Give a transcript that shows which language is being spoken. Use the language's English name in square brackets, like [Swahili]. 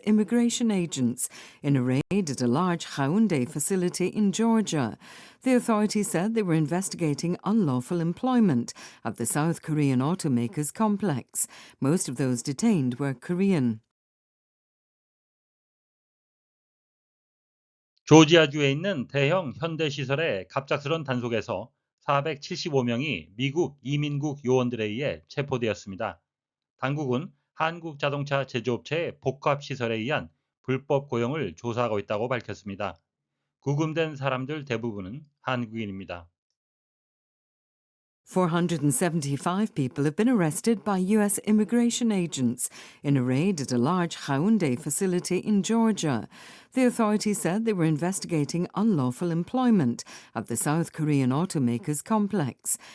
[English] immigration agents in a raid at a large Hyundai facility in Georgia. The authorities said they were investigating unlawful employment at the South Korean automaker's complex. Most of those detained were Korean. [Korean] 조지아주에 있는 대형 현대시설의 갑작스런 단속에서 475명이 미국 이민국 요원들에 의해 체포되었습니다. 당국은 한국자동차 제조업체의 복합시설에 의한 불법 고용을 조사하고 있다고 밝혔습니다. 구금된 사람들 대부분은 한국인입니다. [English] 475 people have been arrested by U.S. immigration agents in a raid at a large Hyundai facility in Georgia. The authorities said they were investigating unlawful employment at the South Korean automaker's complex.